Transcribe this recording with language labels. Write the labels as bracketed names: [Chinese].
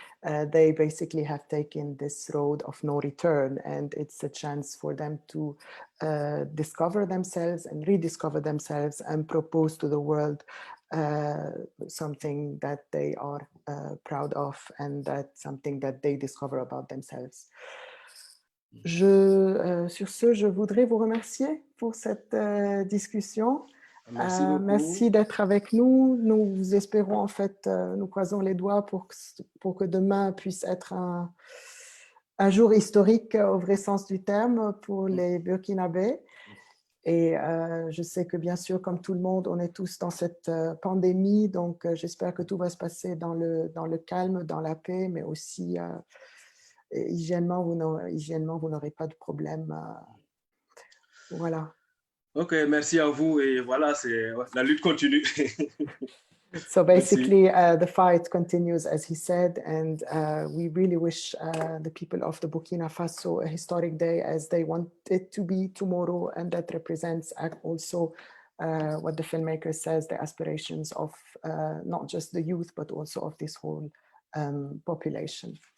[English] They basically have taken this road of no return, and it's a chance for them to discover themselves and rediscover themselves and propose to the world something that they are proud of, and that's something that they discover about themselves. [French] Sur ce, je voudrais vous remercier pour cette discussion. Merci beaucoup. Merci d'être avec nous. Nous espérons, en fait, nous croisons les doigts pour que demain puisse être un jour historique au vrai sens du terme pour les Burkinabés. Et je sais que, bien sûr, comme tout le monde, on est tous dans cette pandémie, donc j'espère que tout va se passer dans le calme, dans la paix, mais aussi hygiènement, vous n'aurez pas de problème. Voilà. Ok, merci à vous. Et voilà, la lutte continue. [English] So basically, the fight continues, as he said, and we really wish the people of the Burkina Faso a historic day, as they want it to be tomorrow, and that represents also what the filmmaker says, the aspirations of not just the youth, but also of this whole population.